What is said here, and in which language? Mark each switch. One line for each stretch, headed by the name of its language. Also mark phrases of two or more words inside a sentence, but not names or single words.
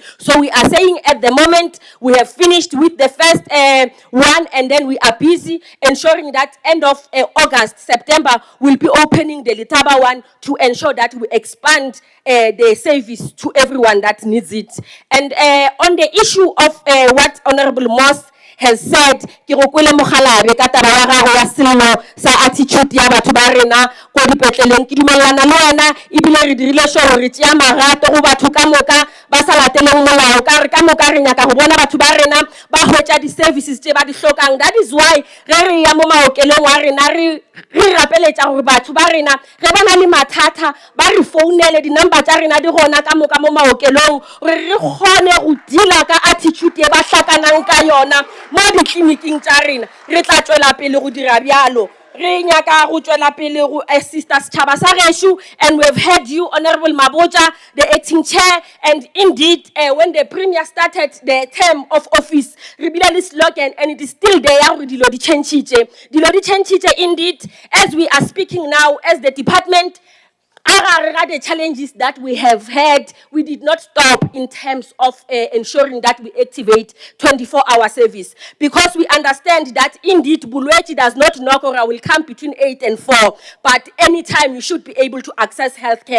English: So we are saying at the moment we have finished with the first one, and then we are busy ensuring that end of August, September, we'll be opening the Litaba one to ensure that we expand the service to everyone that needs it. And on the issue of what Honorable Moss has said,
Northern Sotho: ke go kwele mogalabe ka taba ya gago ya sello sa attitude ya batho ba rena ko dipetleleng. Ke dumelana le wena, ebile re dirile sure re tšea marato go batho ka moka ba sa lateleng molao, ka re ka moka re nyaka go bona batho ba rena ba hwetša di-services tše ba di hlokang.
English: That is why
Northern Sotho: re ya mo maokelong wa rena re rapeletša gore batho ba rena ge ba na le mathata ba re founele, di-number tša rena di gona ka moka mo maokelong, gore re kgone go deala ka attitude e ba hlakanang ka yona mo ditleliniking tša rena. Re tla tšwela pele go dira bjalo. Re nyaka go tšwela pele go assista setšhaba sa gešo,
English: and we have heard you, Honorable Maboja, the acting chair, and indeed when the premier started the term of office,
Northern Sotho: re bile le slogan,
English: and it is still there,
Northern Sotho: gore dilo di tšhentšhitše. Dilo di tšhentšhitše indeed.
English: As we are speaking now, as the department, the challenges that we have had, we did not stop in terms of ensuring that we activate 24-hour service, because we understand that indeed Bulweti does not knock, or will come between 8 and 4, but anytime you should be able to access healthcare.